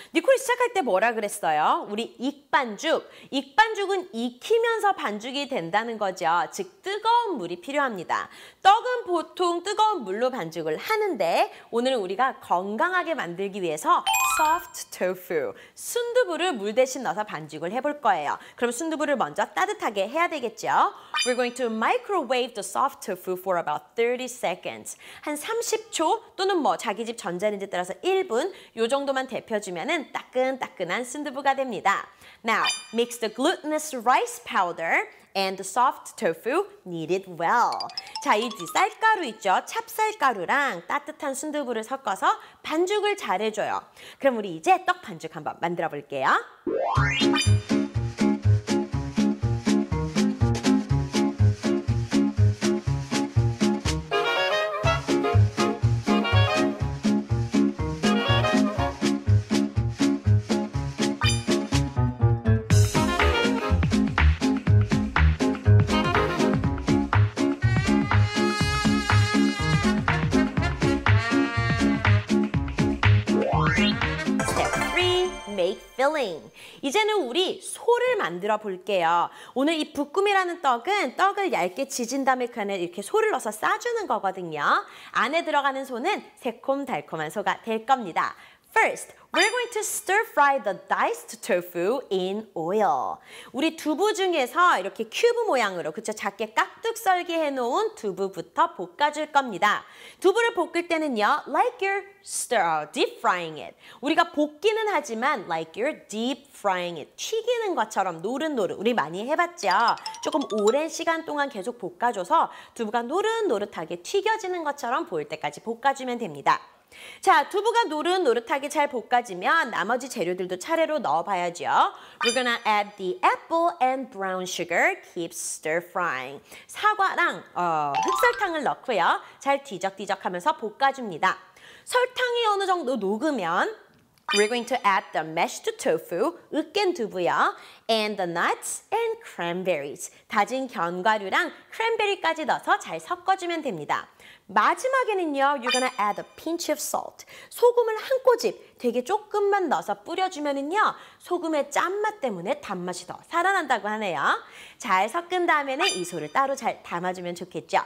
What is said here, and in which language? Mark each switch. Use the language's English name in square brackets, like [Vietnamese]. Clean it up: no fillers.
[Korean] 니콜이 시작할 때 뭐라 그랬어요? 우리 익반죽. 익반죽은 익히면서 반죽이 된다는 거죠. 즉 뜨거운 물이 필요합니다. 떡은 보통 뜨거운 물로 반죽을 하는데 오늘은 우리가 건강하게 만들기 위해서 soft tofu, 순두부를 물 대신 넣어서 반죽을 해볼 거예요. 그럼 순두부를 먼저 따뜻하게 해야 되겠죠? [English] We're going to microwave the soft tofu for about 30 seconds. [Korean] 한 30초 또는 뭐 자기 집 전자레인지 따라서 1분 요 정도만 데펴주면은 따끈따끈한 순두부가 됩니다. [English] Now, mix the glutinous rice powder and the soft tofu kneaded well. [Korean] 자, 이 쌀가루 있죠? 찹쌀가루랑 따뜻한 순두부를 섞어서 반죽을 잘 해줘요. 그럼 우리 이제 떡 반죽 한번 만들어 볼게요. [English] Make filling. [Korean] 이제는 우리 소를 만들어 볼게요. 오늘 이 볶음이라는 떡은 떡을 얇게 지진 다음에 그 안에 이렇게 소를 넣어서 싸주는 거거든요. 안에 들어가는 소는 새콤달콤한 소가 될 겁니다. [English] First, we're going to stir fry the diced tofu in oil. [Korean] 우리 두부 중에서 이렇게 큐브 모양으로 그쵸 작게 깍둑 썰기 해놓은 두부부터 볶아줄 겁니다. 두부를 볶을 때는요, [English] like you're deep frying it. [Korean] 우리가 볶기는 하지만 [English] like you're deep frying it. [Korean] 튀기는 것처럼 노릇노릇. 우리 많이 해봤죠? 조금 오랜 시간 동안 계속 볶아줘서 두부가 노릇노릇하게 튀겨지는 것처럼 보일 때까지 볶아주면 됩니다. 자, 두부가 노릇노릇하게 잘 볶아지면 나머지 재료들도 차례로 넣어봐야죠. [English] We're gonna add the apple and brown sugar. Keep stir frying. [Korean] 사과랑 흑설탕을 넣고요. 잘 뒤적뒤적하면서 볶아줍니다. 설탕이 어느 정도 녹으면 [English] we're going to add the mashed tofu, [Korean] 으깬 두부요, [English] and the nuts and cranberries, [Korean] 다진 견과류랑 크랜베리까지 넣어서 잘 섞어주면 됩니다. 마지막에는요, [English] you're gonna add a pinch of salt. [Korean] 소금을 한 꼬집 되게 조금만 넣어서 뿌려주면은요, 소금의 짠맛 때문에 단맛이 더 살아난다고 하네요. 잘 섞은 다음에는 이 소를 따로 잘 담아주면 좋겠죠.